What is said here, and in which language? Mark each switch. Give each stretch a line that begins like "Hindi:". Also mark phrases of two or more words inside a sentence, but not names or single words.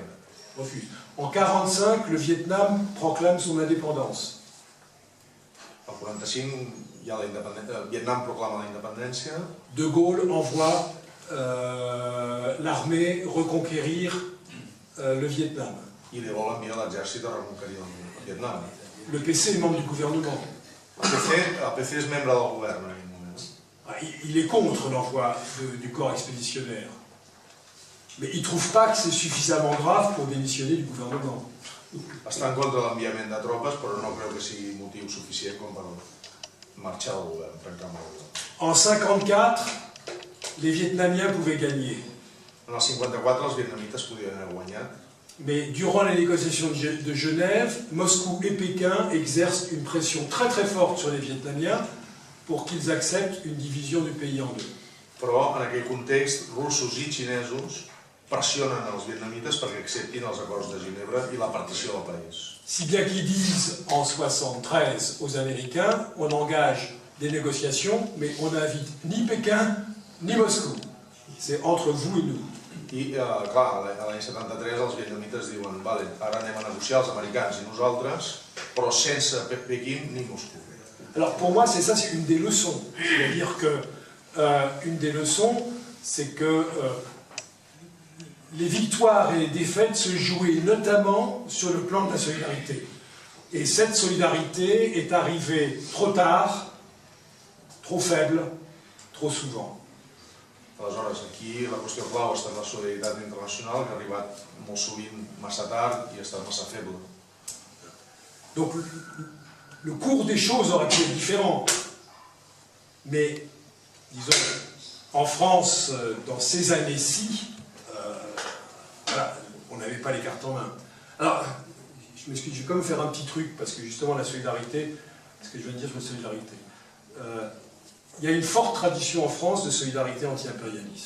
French: Refuse. En 1945, le Vietnam proclame son indépendance.
Catalan: En 1945, Vietnam proclama la independència.
French: De Gaulle envoie l'armée reconquérir le Vietnam.
Catalan: I li vol enviar l'exèrcit a reconquerir el Vietnam.
French: Le PC est membre du gouvernement.
Catalan: El PC és membre del govern en aquell moment.
French: Il est contre l'envoi du corps expéditionnaire. Mais il ne trouve pas que c'est suffisamment grave pour démissionner du gouvernement.
Catalan: Està en contra de l'enviament de tropes, però no creu que sigui motiu suficient com per marxar del govern, trencar amb el govern.
French: En 1954, les Vietnamiens pouvaient gagner.
Catalan: En el 54 els vietnamites podien haver guanyat.
French: Mais durant les négociations de Genève, Moscou et Pékin exercent une pression très très forte sur les Vietnamiens pour qu'ils acceptent une division du pays en deux.
Catalan: Però en aquell context, russos i xinesos pressionen els vietnamites perquè acceptin els acords de Ginebra i la partició del país.
French: Si bien qu'ils disent en 1973 aux Américains, on engage des négociations, mais on n'invite ni Pékin ni Moscou. C'est entre vous et nous.
Catalan: I, clar, l'any 73 els vietnamites diuen vale, ara anem a negociar els americans i nosaltres, però sense Pequín ni Moscou.
French: Alors pour moi, c'est ça, c'est une des leçons. C'est-à-dire que une des leçons, c'est que les victoires et les défaites se jouaient notamment sur le plan de la solidarité. Et cette solidarité est arrivée trop tard, trop faible, trop souvent.
Catalan: Aleshores, aquí la qüestió clau està en la solidaritat internacional, que ha arribat molt sovint massa tard i ha estat massa feble.
French: Donc le cours des choses aurait pu être différent. Mais, disons, En France, dans ces années-ci, voilà, on n'avait pas les cartes en main. Alors, je m'excuse, je vais quand même faire un petit truc, parce que justement la solidarité, ce que je viens de dire sur la solidarité, il y a une forte tradition en France de solidarité anti-impérialiste.